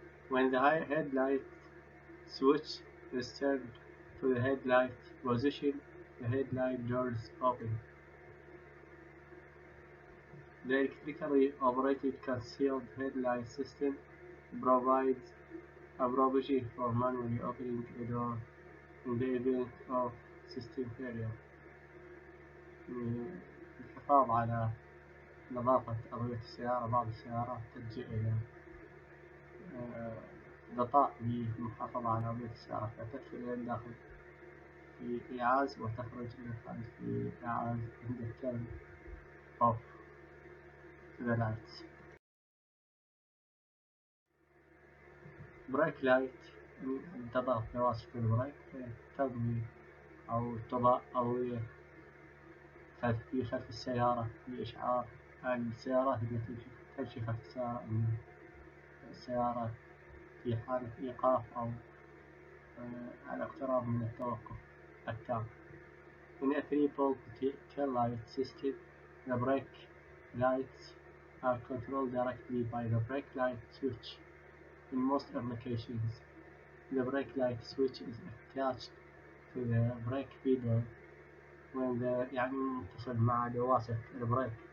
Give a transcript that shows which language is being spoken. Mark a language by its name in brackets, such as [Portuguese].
[English] When the headlight switch is turned to the headlight position, the headlight doors open. The electrically operated concealed headlight system provides a provision for manually opening the door in the event of system failure. [Arabic] للحفاظ على نظافة أضوية السيارة، بعض السيارات تلجأ إلى غطاء للمحافظة على أضوية السيارة، فتدخل إلى الداخل في إيعاز وتخرج إلى الخارج في إيعاز عند الترن [English] off the lights. [Arabic] بريك لايت تضغط بواسطة البريك تضوي أو تضاء أضوية في خلف السيارة لإشعار السيارات التي تمشي خلف السيارة أن السيارة في حالة إيقاف أو على اقتراب من التوقف التام. [English] In a 3-pole tail light system, the brake lights are controlled directly by the brake light switch. In most applications, the brake light switch is attached to the brake pedal when [Arabic] متصل مع دواسة البريك.